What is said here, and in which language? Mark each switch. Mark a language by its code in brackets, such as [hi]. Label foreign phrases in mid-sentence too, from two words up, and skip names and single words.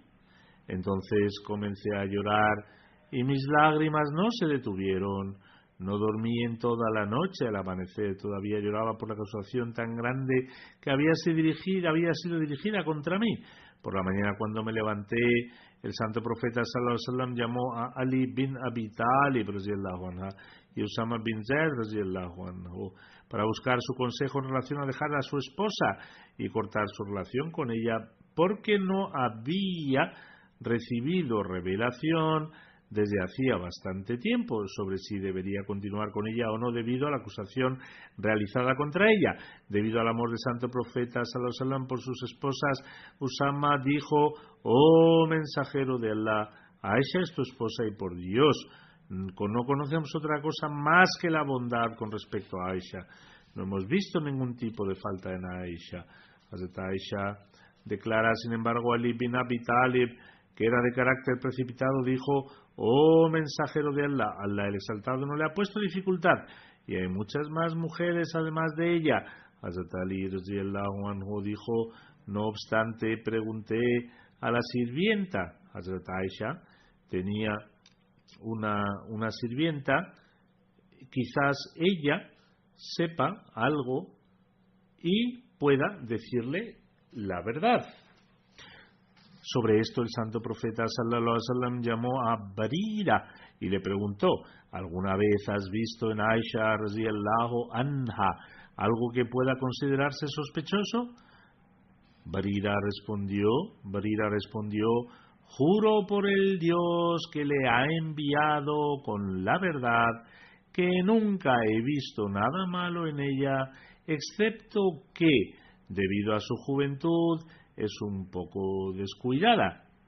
[es] Entonces comencé a llorar y mis lágrimas no se detuvieron. No dormí en toda la noche. Al amanecer todavía lloraba por la acusación tan grande que había sido dirigida contra mí. Por la mañana, cuando me levanté, el santo profeta [ar] صلى الله عليه وسلم [es] llamó a Ali bin Abi Talib [ar] رضي الله عنه [es] y Usama bin Zaid [ar] رضي الله عنه [es] para buscar su consejo en relación a dejar a su esposa y cortar su relación con ella, porque no había recibido revelación desde hacía bastante tiempo sobre si debería continuar con ella o no, debido a la acusación realizada contra ella. Debido al amor del santo profeta [ar] صلى الله عليه وسلم [es] por sus esposas, Usama dijo: oh mensajero de Allah, Aisha es tu esposa y por Dios no conocemos otra cosa más que la bondad con respecto a Aisha. No hemos visto ningún tipo de falta en Aisha. Hazrat Aisha declara, sin embargo, Ali bin Abi Talib, que era de carácter precipitado, dijo: oh mensajero de Allah, Allah el exaltado no le ha puesto dificultad, y hay muchas más mujeres además de ella. Hazrat Ali [ar] رضي الله عنه [es] dijo: no obstante, pregunté a la sirvienta. Hazrat Aisha tenía una sirvienta, quizás ella sepa algo y pueda decirle la verdad. Sobre esto el santo profeta [ar] صلى الله عليه وسلم [es] llamó a Barira y le preguntó: ¿alguna vez has visto en Aisha [ar] رضي الله عنها [es] algo que pueda considerarse sospechoso? Barira respondió: juro por el Dios que le ha enviado con la verdad, que nunca he visto nada malo en ella, excepto que, debido a su juventud, es un poco descuidada.